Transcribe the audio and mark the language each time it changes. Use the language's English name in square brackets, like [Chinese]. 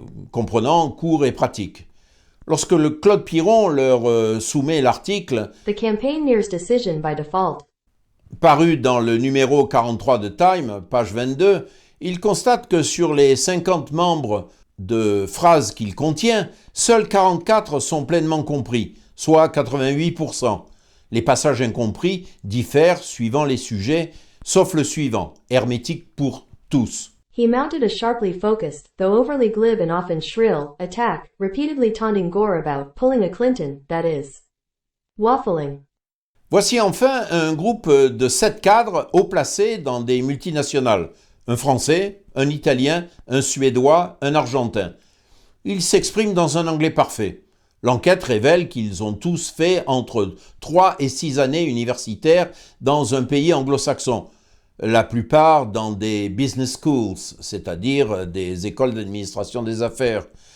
[French] Comprenant cours et pratique. Lorsque le Claude Piron leur soumet l'article [English] The campaigners' decision by default, [French] paru dans le numéro 43 de Time, page 22, il constate que sur les 50 membres de phrases qu'il contient, seuls 44 sont pleinement compris, soit 88%. Les passages incompris diffèrent suivant les sujets, sauf le suivant, hermétique pour tous. [English] He mounted a sharply focused, though overly glib and often shrill, attack, repeatedly taunting Gore about pulling a Clinton, that is, waffling. [French] Voici enfin un groupe de 7 cadres haut placés dans des multinationales. Un Français, un Italien, un Suédois, un Argentin. Ils s'expriment dans un anglais parfait. L'enquête révèle qu'ils ont tous fait entre 3 et 6 années universitaires dans un pays anglo-saxon, la plupart dans des business schools, c'est-à-dire des écoles d'administration des affaires.